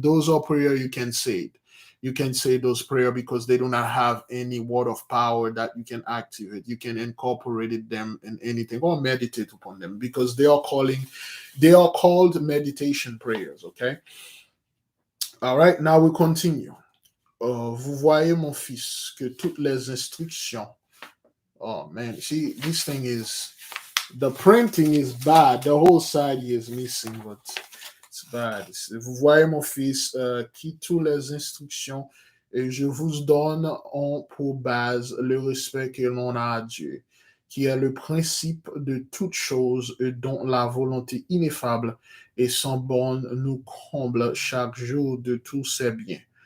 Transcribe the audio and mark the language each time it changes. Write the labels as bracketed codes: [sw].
[en] Those are prayer you can say. You can say those prayer because they do not have any word of power that you can activate. You can incorporate them in anything or meditate upon them because they are called meditation prayers. Okay. All right. Now we continue. [fr] Vous voyez, mon fils, que toutes les instructions. [en] Oh man, see, this thing is the printing is bad. The whole side is missing, but it's bad. [fr] Vous voyez, mon fils, qui toutes les instructions et je vous donne ont pour base le respect que l'on a à Dieu, qui est le principe de toute chose et dont la volonté ineffable et sans borne nous comble chaque jour de tous ses biens.